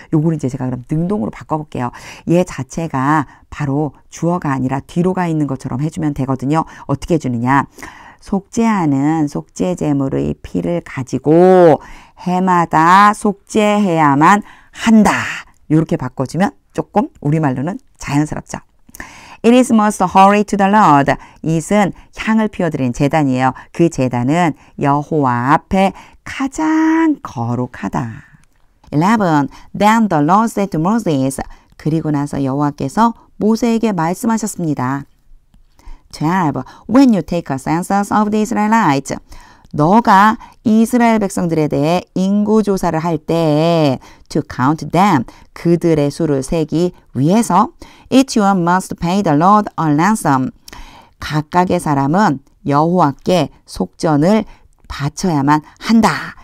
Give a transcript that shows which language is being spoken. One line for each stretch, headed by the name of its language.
Korean: 요거를 이제 제가 그럼 능동으로 바꿔볼게요. 얘 자체가 바로 주어가 아니라 뒤로 가 있는 것처럼 해주면 되거든요. 어떻게 해주느냐. 속죄하는 속죄 제물의 피를 가지고 해마다 속죄해야만 한다. 이렇게 바꿔주면 조금 우리말로는 자연스럽죠.
English: It is most holy to the Lord.
Korean: 이것은 향을 피워드리는 제단이에요. 그 제단은 여호와 앞에 가장 거룩하다. 11.
English: Then the Lord said to Moses.
Korean: 그리고 나서 여호와께서 모세에게 말씀하셨습니다. 12.
English: When you take a census of the Israelites.
Korean: 너가 이스라엘 백성들에 대해 인구조사를 할 때
English: to count them,
Korean: 그들의 수를 세기 위해서
English: each one must pay the Lord a ransom.
Korean: 각각의 사람은 여호와께 속전을 바쳐야만 한다.